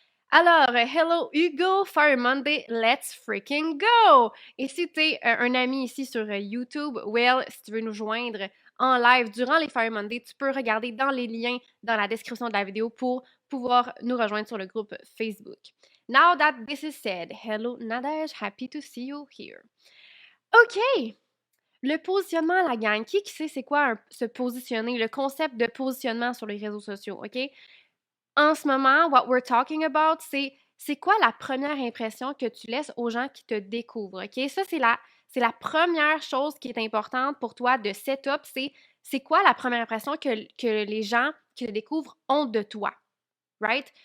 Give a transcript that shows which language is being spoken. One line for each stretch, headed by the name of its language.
English: Alors, hello Hugo, Fire Monday, let's freaking go!
French: Et si tu es un ami ici sur YouTube, well, si tu veux nous joindre en live durant les Fire Monday, tu peux regarder dans les liens dans la description de la vidéo pour pouvoir nous rejoindre sur le groupe Facebook.
English: Now that this is said, hello Nadège, happy to see you here. OK!
French: Le positionnement à la gang, qui sait c'est quoi se positionner, le concept de positionnement sur les réseaux sociaux, OK? En ce moment,
English: what we're talking about,
French: c'est quoi la première impression que tu laisses aux gens qui te découvrent, OK? Ça, c'est la première chose qui est importante pour toi de setup, c'est quoi la première impression que les gens qui te découvrent ont de toi? Right?